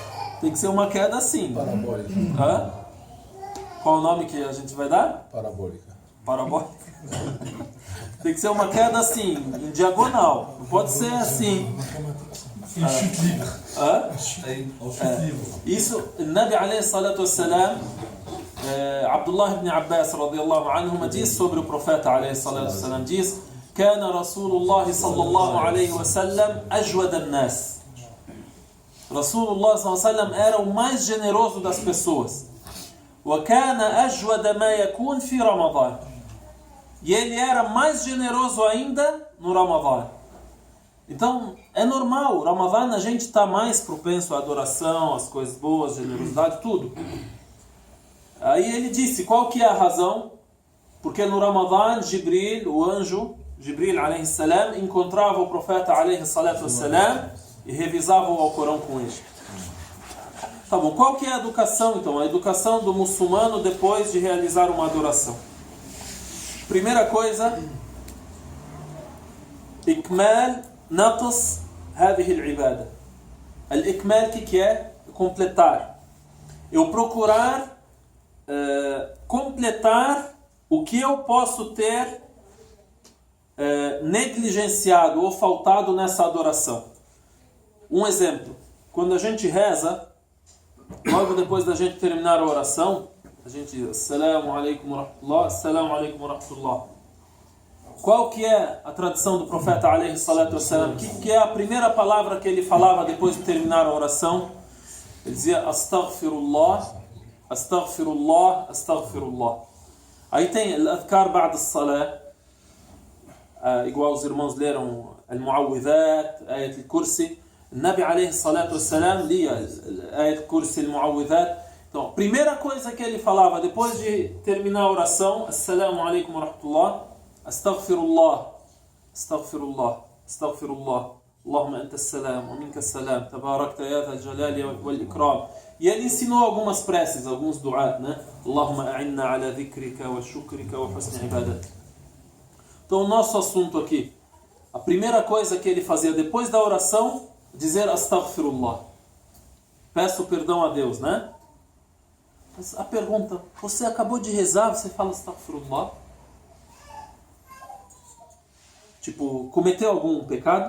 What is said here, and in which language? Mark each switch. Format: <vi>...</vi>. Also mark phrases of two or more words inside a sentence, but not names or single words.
<pt>Tem que ser uma queda assim. Parabólica. Hã? Qual o nome que a gente vai dar? Parabólica. Parabólica. Tem que ser uma queda assim, em diagonal. Não pode ser assim. Isso, o Nabi</pt> <ar>عليه الصلاة والسلام,</ar> <pt>Abdullah ibn Abbas</pt> <ar>رضي الله عنه</ar> <pt>diz sobre o profeta</pt> <ar>عليه الصلاة والسلام,</ar> <pt>diz:</pt> <ar>كان رسول الله صلى الله عليه وسلم أجود الناس. رسول الله صلى الله عليه وسلم</ar> <pt>era o mais generoso das pessoas.</pt> <ar>وكان أجود ما يكون في رمضان.</ar> <pt>E ele era mais generoso ainda no Ramadã. Então, é normal, Ramadã a gente está mais propenso à adoração, às coisas boas, generosidade, tudo. Aí ele disse, qual que é a razão? Porque no Ramadã, Jibril, o anjo, Jibril</pt> <ar>عليه السلام,</ar> <pt>encontrava o profeta</pt> <ar>عليه الصلاة والسلام</ar> <pt>e revisava o Alcorão com ele. Tá bom, qual que é a educação então? A educação do muçulmano depois de realizar uma adoração. Primeira coisa,</pt> <ar>إكمال نقص هذه العبادة.</ar> <pt>الإكمال que é? Completar. Eu procurar completar o que eu posso ter negligenciado ou faltado nessa adoração. Um exemplo, quando a gente reza, logo depois da gente terminar a oração, a gente diz</pt> <ar>السلام عليكم ورحمة الله, السلام عليكم ورحمة الله.</ar> <pt>Qual que é a tradição do profeta</pt> <ar>عليه الصلاة والسلام?</ar> <pt>Que é a primeira palavra que ele falava depois de terminar a oração? Ele dizia</pt> <ar>أستغفر الله، أستغفر الله، أستغفر الله.</ar> <pt>Aí tem</pt> <ar>الأذكار بعد الصلاة,</ar> <pt>igual os irmãos leram</pt> <ar>المعوذات، آية الكرسي.</ar> <pt>Nabi</pt> <ar>عليه الصلاة والسلام</ar> <pt>lia</pt> <ar>آية الكرسي، المعوذات.</ar> <pt>Então, a primeira coisa que ele falava depois de terminar a oração,</pt> <ar>السلام عليكم ورحمة الله، أستغفر الله، أستغفر الله، أستغفر الله، اللهم أنت السلام، ومنك السلام، تباركت يا ذا الجلال والإكرام.</ar> <pt>E ele ensinou algumas preces, alguns du'at, né?</pt> <ar>اللهم أعنا على ذكرك وشكرك وحسن عبادتك.</ar> <pt>Então, o nosso assunto aqui, a primeira coisa que ele fazia depois da oração, dizer Astaghfirullah. Peço perdão a Deus, né? Mas a pergunta, você acabou de rezar, você fala Astaghfirullah? Tipo, cometeu algum pecado?</pt>